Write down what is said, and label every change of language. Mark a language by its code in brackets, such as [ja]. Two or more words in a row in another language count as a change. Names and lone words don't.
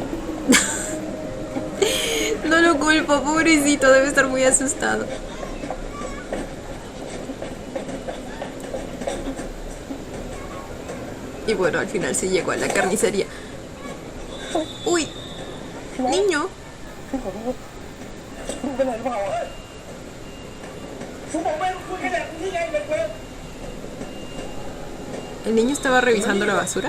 [es] No lo culpo, pobrecito, debe estar muy asustado. Y bueno, al final sí llegó a la carnicería. Uy, niño. [th] คุณเป็นอะไรหรือเปล่าคุณบอกไม่คุณแค่แบบนี้ไงเด็กเว้ย [es] ¿El niño estaba revisando la basura?